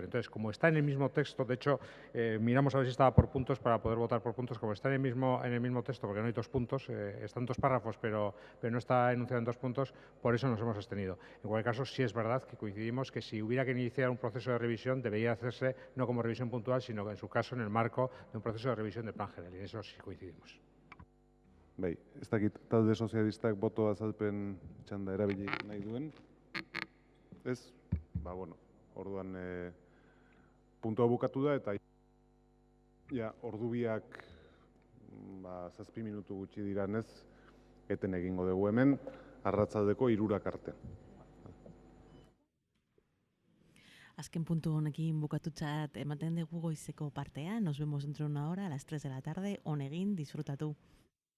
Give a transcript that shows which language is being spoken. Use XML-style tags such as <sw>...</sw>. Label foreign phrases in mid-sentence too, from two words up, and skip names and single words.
<es>Entonces, como está en el mismo texto, de hecho, miramos a ver si estaba por puntos para poder votar por puntos, como está en el mismo texto, porque no hay 2 puntos, están 2 párrafos, pero no está enunciado en 2 puntos, por eso nos hemos abstenido. En cualquier caso, sí es verdad que coincidimos que si hubiera que iniciar un proceso de revisión, debería hacerse no como revisión puntual, sino en su caso en el marco de un proceso de revisión del plan general, y en eso sí coincidimos.</es> <eu>Bai, ez dakit talde sozialistak boto azalpen txanda erabili nahi duen. Ez? Ba, bueno, orduan puntua bukatu da, eta ja, ordubiak 7 minutu gutxi diranez, eten egingo dugu hemen, arratsaldeko 3 arte. Azken puntu honekin bukatutzat ematen dugu goizeko partea.</eu> <es>Nos vemos dentro de una hora a las 3 de la tarde.</es> <eu>On egin, disfrutatu.</eu>